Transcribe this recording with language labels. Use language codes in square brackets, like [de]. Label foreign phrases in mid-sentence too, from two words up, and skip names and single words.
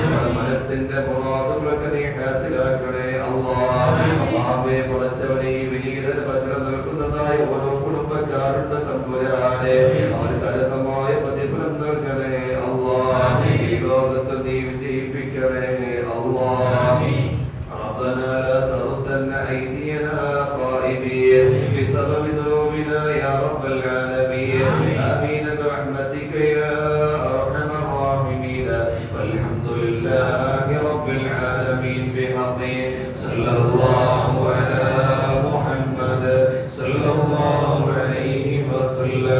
[ml] മനസ്സിന്റെ മുറാദുകളൊക്കെ നീ ഹാസിലാക്കണേ അല്ലാഹ്. അല്ലാഹുവേ പടച്ചവനെ ഈ വിനീതന് ഭക്ഷണം നൽകുന്നതായ ഓരോ കുടുംബക്കാരുണ്ട് തമ്പുരാനെ, അവർക്ക് അർഹമായ പ്രതിഫലം നൽകണേ അല്ലാഹ്. ഈ ലോകത്തിൽ നീ വിജയിപ്പിക്കണേ അല്ലാഹ്. [ar] ربنا لا تردن أيدينا خائبين بسبب ذنوبنا يا رب العالمين. آمين برحمتك يا أرحم الراحمين. والحمد لله رب العالمين بحق صلى الله على محمد صلى الله عليه وسلم.